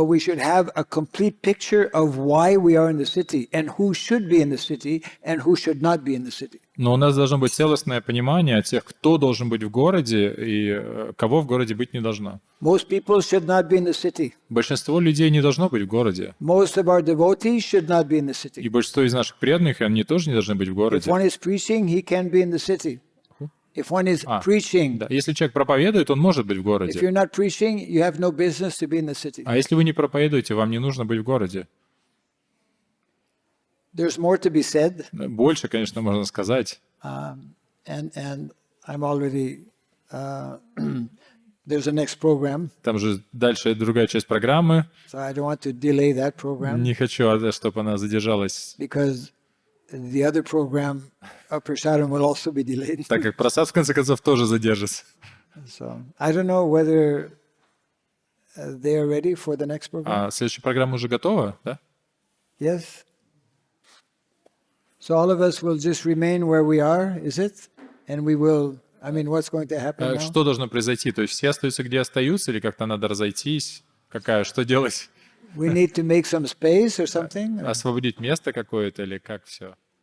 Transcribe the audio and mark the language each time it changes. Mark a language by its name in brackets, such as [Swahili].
[English] But we should have a complete picture of why we are in the city and who should be in the city and who should not be in the city. [Russian] Но у нас должно быть целостное понимание о тех, кто должен быть в городе и кого в городе быть не должно. [English] Most people should not be in the city. [Russian] Большинство людей не должно быть в городе. [English] Most of our devotees should not be in the city. [Russian] И большинство из наших преданных, они тоже не должны быть в [English] If [Russian] городе. [English] one is preaching, he can be in the city. If one is preaching, [Russian] Да. Если человек проповедует, он может быть в [English] if [Russian] городе. [English] you're not preaching, you have no business to be in the city. [Russian] А если вы не проповедуете, вам не нужно быть в городе. [English] There's more to be said, [Russian] Больше, конечно, можно сказать. [English] and I'm already. There's a next program, [Russian] Там же дальше другая часть программы. [English] so I don't want to delay that program [Russian] Не хочу, чтобы она задержалась, [English] because the other program of Prasadam will also be delayed. [Russian] так как просад, в конце концов, тоже задержится. [English] So I don't know whether they are ready for the next program. [Russian] А следующая программа уже готова, да? [English] Yes. So all of us will just remain where we are, is it? And we will. I mean, what's going to happen now? [Russian] Что должно произойти? То есть все остаются, где остаются, или как-то надо разойтись? Что делать? [English] We need to make some space or something. [Russian] Освободить место какое-то, или как все?